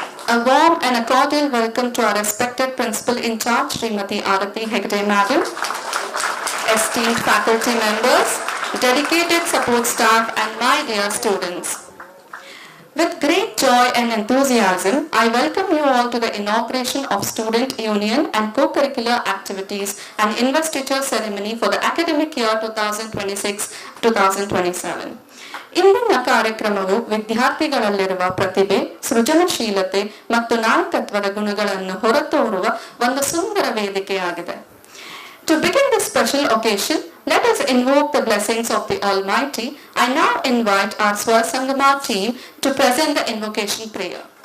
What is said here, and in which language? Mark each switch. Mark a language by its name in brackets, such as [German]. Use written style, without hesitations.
[English] A warm and a cordial welcome to our respected Principal in charge, Srimati Arati Hegde Madam, esteemed faculty members, dedicated support staff and my dear students. With great joy and enthusiasm, I welcome you all to the inauguration of Student Union and co-curricular activities and investiture ceremony for the academic year 2026-2027. [Kannada] ಇಂದಿನ ಕಾರ್ಯಕ್ರಮವು ವಿದ್ಯಾರ್ಥಿಗಳಲ್ಲಿರುವ ಪ್ರತಿಭೆ, ಸೃಜನಶೀಲತೆ ಮತ್ತು ನಾಯಕತ್ವದ ಗುಣಗಳನ್ನು ಹೊರತೋರುವ ಒಂದು ಸುಂದರ ವೇದಿಕೆಯಾಗಿದೆ. [English] To begin this special occasion, let us invoke the blessings of the Almighty. I now invite our Swasangama team to present the invocation prayer.